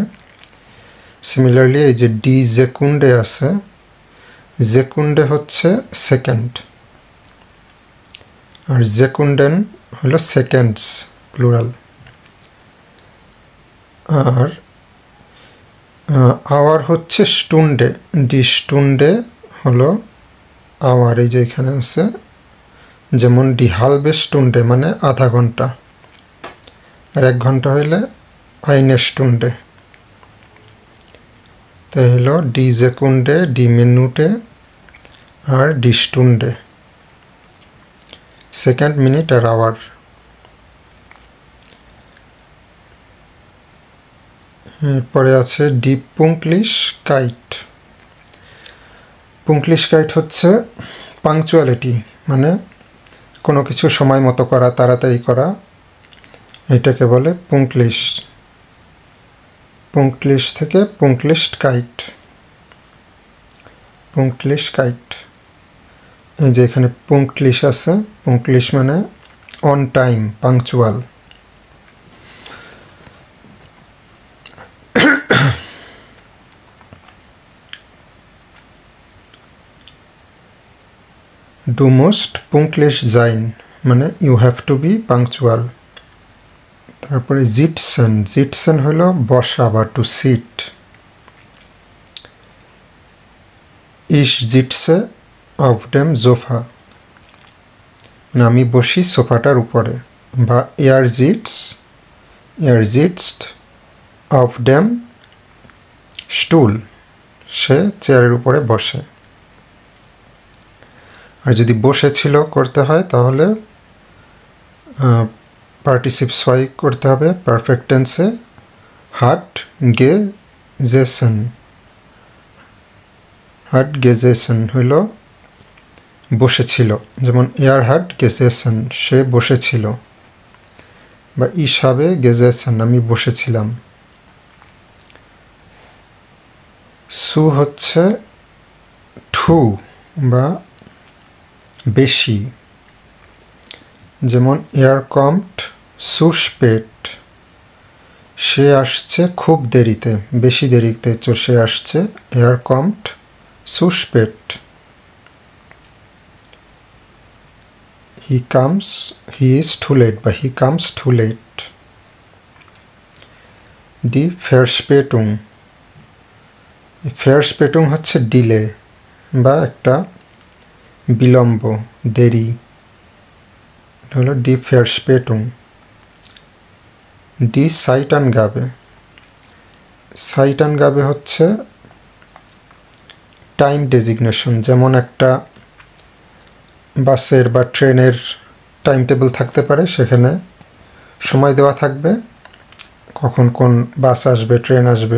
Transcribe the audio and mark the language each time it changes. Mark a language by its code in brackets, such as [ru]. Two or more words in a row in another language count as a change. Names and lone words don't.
[bn] সিমিলারলি এই যে [de] die Sekunde [bn] আছে, Sekunde হচ্ছে সেকেন্ড, আর Sekunden হলো [en] seconds plural. [bn] আর আওয়ার হচ্ছে স্টুন্ডে, [de] die Stunde [bn] হলো আওয়ার, এই যে এখানে আছে। যেমন [de] die halbe Stunde [bn] মানে আধা ঘন্টা, আর 1 ঘন্টা হইলে [de] eine Stunde। [bn] তাই হলো [de] die Sekunde, die Minute আর die Stunde, [bn] সেকেন্ড, মিনিট আর আওয়ার। এরপরে আছে [de] die Pünktlichkeit। [bn] Pünktlichkeit হচ্ছে পাংচুয়ালিটি, মানে কোনো কিছু সময় মতো করা, তাড়াতাড়ি করা, এটাকে বলে pünktlich। pünktlich থেকে Pünktlichkeit। এই যে এখানে pünktlich আছে, pünktlich মানে [en] on time, [bn] পাংচুয়াল। [de] Du musst pünktlich sein [en] মানে you have to be punctual. [bn] তারপরে জিটসেন হলো বসা বা [en] to sit. [de] ich sitze auf dem Sofa [bn] মানে আমি বসি সোফাটার উপরে। বা [de] er sitzt auf dem Stuhl [bn] সে চেয়ারের উপরে বসে। আর যদি বসে ছিল করতে হয় তাহলে পার্টিসিপ ছয় করতে হবে পারফেক্ট টেন্সে, [de] hat gesessen [bn] হইল বসেছিল। যেমন [de] er hat gesessen [bn] সে বসেছিল। বা [de] ich habe gesessen [bn] আমি বসেছিলাম। সু হচ্ছে টু বা বেশি। যেমন [de] er kommt zu spät [bn] সে আসছে খুব দেরিতে, বেশি দেরিতে সে আসছে। [de] er kommt zu spät। [en] he is too late বা he comes too late। [de] die Verspätung Verspätung [bn] হচ্ছে ডিলে বা একটা বিলম্ব, দেরি। এটা হলো [de] die Verspätung। die Zeitangabe। [bn] Zeitangabe হচ্ছে [en] time designation, [bn] যেমন একটা বাসের বা ট্রেনের [en] time table [bn] থাকতে পারে, সেখানে সময় দেওয়া থাকবে কখন কোন বাস আসবে, ট্রেন আসবে।